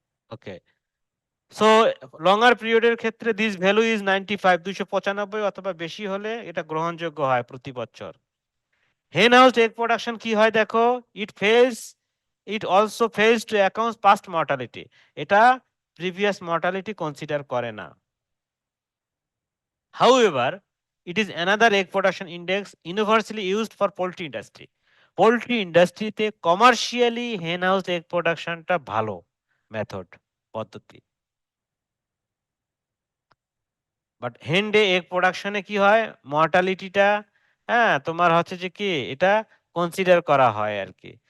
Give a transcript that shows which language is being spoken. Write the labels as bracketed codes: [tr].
[bn] ওকে, so লঙ্গার পিরিয়ডের ক্ষেত্রে [en] this value is 95, [bn] 295 অথবা বেশি হলে এটা গ্রহণযোগ্য হয় প্রতি বছর। হেন হাউস এগ প্রোডাকশন কি হয় দেখো, [en] it also falls to account past mortality, [bn] এটা প্রিভিয়াস মর্টালিটি কনসিডার করে না। [en] However, it is another egg production index universally used for poultry industry. [bn] Poultry ইন্ডাস্ট্রিতে কমার্শিয়ালি হেন হাউস এগ প্রোডাকশনটা ভালো মেথড, পদ্ধতি। বাট হেন ডে এগ প্রোডাকশনে কি হয়, মর্টালিটিটা হ্যাঁ তোমার হচ্ছে যে কি এটা কনসিডার করা হয় আর কি।